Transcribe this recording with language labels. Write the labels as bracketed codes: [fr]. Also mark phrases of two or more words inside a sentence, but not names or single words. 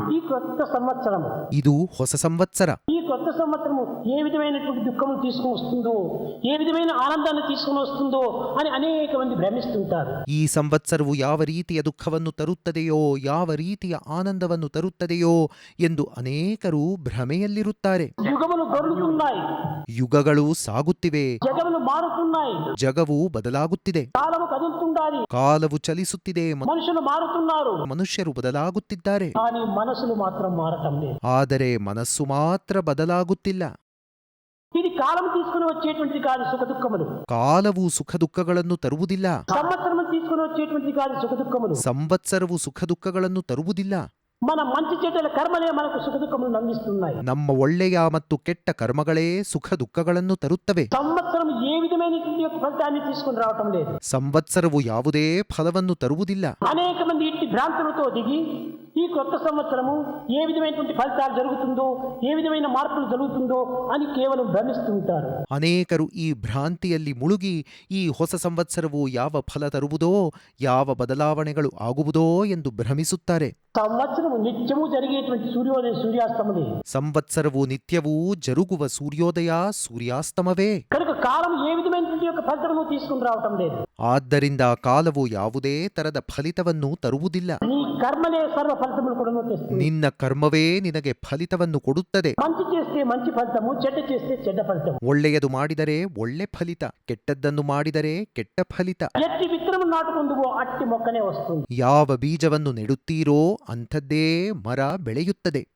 [te] ఈ కొత్త సంవత్సరము [kn] ಇದು ಹೊಸ ಸಂವತ್ಸರ. [te] ఈ కొత్త సంవత్సరము ఏ విధమైనటువంటి దుఃఖమును తీసుకుని వస్తుందో, ఏ విధమైన ఆనందాన్ని తీసుకుని వస్తుందో అని అనేక మంది భ్రమిస్తుంటారు. [kn] ಈ ಸಂವತ್ಸರವು ಯಾವ ರೀತಿಯ ದುಃಖವನ್ನು ತರುತ್ತದೆಯೋ, ಯಾವ ರೀತಿಯ ಆನಂದವನ್ನು ತರುತ್ತದೆಯೋ ಎಂದು ಅನೇಕರು ಭ್ರಮೆಯಲ್ಲಿರುತ್ತಾರೆ. [te] యుగములు దొరుకుతున్నాయి, [kn] ಯುಗಗಳು ಸಾಗುತ್ತಿವೆ, [te] జగములు మారుతున్నాయి, [kn] ಜಗವು ಬದಲಾಗುತ್ತಿದೆ, [te] కాలము కదులుతుండాలి, [kn] ಕಾಲವು ಚಲಿಸುತ್ತಿದೆ, [te] మనుషులు మారుతున్నారు. [kn] ಮನುಷ್ಯರು ಬದಲಾಗುತ್ತಿದ್ದಾರೆ. [te] కానీ మనసులు మాత్రం మారటం లేదు. [kn] ಆದರೆ ಮನಸ್ಸು ಮಾತ್ರ ಬದಲಾಗುತ್ತಿಲ್ಲ. [te] ఇది కాలం తీసుకుని వచ్చేటువంటిది కాదు సుఖ దుఃఖములు. [kn] ಕಾಲವು ಸುಖ ದುಃಖಗಳನ್ನು ತರುವುದಿಲ್ಲ. [te] సంవత్సరం తీసుకుని వచ్చేటువంటిది కాదు సుఖ దుఃఖములు. [kn] ಸಂವತ್ಸರವು ಸುಖ ದುಃಖಗಳನ್ನು ತರುವುದಿಲ್ಲ. [te] మన మంచి చెడ్డల కర్మలే మనకు సుఖ దుఃఖములను అందిస్తున్నాయి. [kn] ನಮ್ಮ ಒಳ್ಳೆಯ ಮತ್ತು ಕೆಟ್ಟ ಕರ್ಮಗಳೇ ಸುಖ ದುಃಖಗಳನ್ನು ತರುತ್ತವೆ. [te] సంవత్సరం ఏ విధమైనటువంటి యొక్క ఫలితాన్ని తీసుకుని రావటం లేదు. [kn] ಸಂವತ್ಸರವು ಯಾವುದೇ ಫಲವನ್ನು ತರುವುದಿಲ್ಲ. [te] అనేక మంది ఇట్టి భ్రాంతులతో దిగి ఈ కొత్త సంవత్సరము ఏ విధమైనటువంటి ఫలితాలు జరుగుతుందో, ఏ విధమైన మార్పులు జరుగుతుందో అని కేవలం భ్రమిస్తుంటారు. [kn] ಅನೇಕರು ಈ ಭ್ರಾಂತಿಯಲ್ಲಿ ಮುಳುಗಿ ಈ ಹೊಸ ಸಂವತ್ಸರವು ಯಾವ ಫಲ ತರುವುದೋ, ಯಾವ ಬದಲಾವಣೆಗಳು ಆಗುವುದೋ ಎಂದು ಭ್ರಮಿಸುತ್ತಾರೆ. [te] సంవత్సరము నిత్యము జరిగేటువంటి సూర్యోదయ సూర్యాస్తమమే. [kn] ಸಂವತ್ಸರವು ನಿತ್ಯವೂ ಜರುಗುವ ಸೂರ್ಯೋದಯ ಸೂರ್ಯಾಸ್ತಮವೇ. [te] కనుక కాలం ఏ విధమైనటువంటి యొక్క ఫలితము తీసుకుని రావటం లేదు. [kn] ಆದ್ದರಿಂದ ಕಾಲವು ಯಾವುದೇ ತರದ ಫಲಿತವನ್ನು ತರುವುದಿಲ್ಲ. [te] నీ కర్మలే సర్వ ఫలితములు కూడా తెస్తుంది. [kn] ನಿನ್ನ ಕರ್ಮವೇ ನಿನಗೆ ಫಲಿತವನ್ನು ಕೊಡುತ್ತದೆ. [te] మంచి చేస్తే మంచి ఫలితము, చెడ్డ చేస్తే చెడ్డ ఫలితము. [kn] ಒಳ್ಳೆಯದು ಮಾಡಿದರೆ ಒಳ್ಳೆ ಫಲಿತ, ಕೆಟ್ಟದ್ದನ್ನು ಮಾಡಿದರೆ ಕೆಟ್ಟ ಫಲಿತ. [te] ఎట్టి విత్తనము నాటుకుందువో అట్టి మొక్కనే వస్తుంది. [kn] ಯಾವ ಬೀಜವನ್ನು ನೆಡುತ್ತೀರೋ ಅಂಥದ್ದೇ ಮರ ಬೆಳೆಯುತ್ತದೆ.